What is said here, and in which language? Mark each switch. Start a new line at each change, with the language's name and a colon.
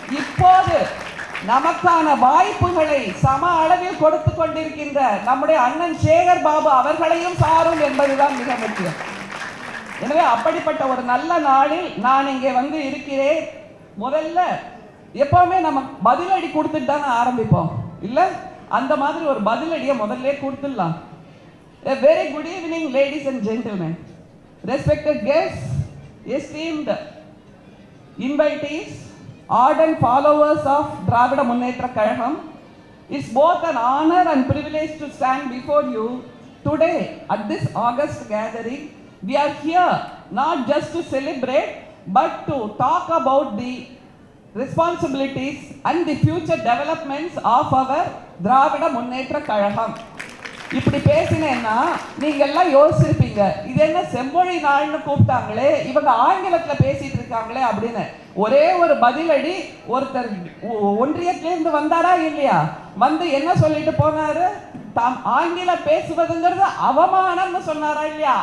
Tamil: இப்போது நமக்கான வாய்ப்புகளை சம அளவில் கொடுத்து கொண்டிருக்கின்ற நம்முடைய அண்ணன் சேகர் பாபு அவர்களையும் சாரும் என்பதுதான் மிக முக்கியம். எனவே அப்படிப்பட்ட ஒரு நல்ல நாளில் நான் இங்கே வந்து இருக்கிறேன். முதல்ல எப்பவுமே நம்ம பதிலடி கொடுத்துட்டு தானே ஆரம்பிப்போம், இல்லை? அந்த மாதிரி ஒரு பதிலடியை முதல்ல கொடுத்துடலாம்.
English: A very good evening, ladies and gentlemen, respected guests, esteemed invitees, ardent followers of Dravida Munnetra Kazhagam, it's both an honor and privilege to stand before you today at this August gathering. We are here not just to celebrate but to talk about the responsibilities and the future developments of our Dravida Munnetra Kazhagam.
Tamil: இப்படி பேசினேன்னா நீங்க எல்லாம் யோசிச்சிருப்பீங்க, இது என்ன செம்மொழி நாள்னு கூப்பிட்டாங்களே, இவங்க ஆங்கிலத்துல பேசிட்டு இருக்காங்களே அப்படின்னு. ஒரே ஒரு பதிலடி, ஒருத்தர் ஒன்றியத்திலிருந்து வந்தாரா இல்லையா, வந்து என்ன சொல்லிட்டு போனாரு, தாம் ஆங்கிலம் பேசுவதுங்கிறது அவமானம்னு சொன்னாரா இல்லையா.